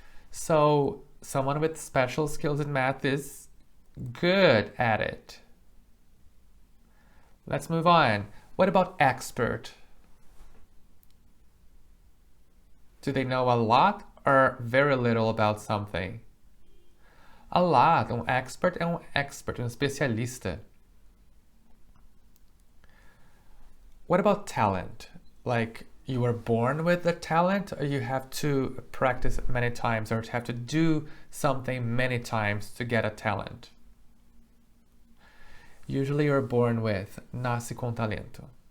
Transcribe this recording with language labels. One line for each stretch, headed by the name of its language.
English: So someone with special skills in math is good at it. Let's move on. What about expert? Do they know a lot or very little about something? A lot.
Portuguese: Expert é expert, especialista.
English: What about talent? Like you were born with the talent or you have to practice many times or have to do something many times to get a talent? Usually you're born with, nasce com talento.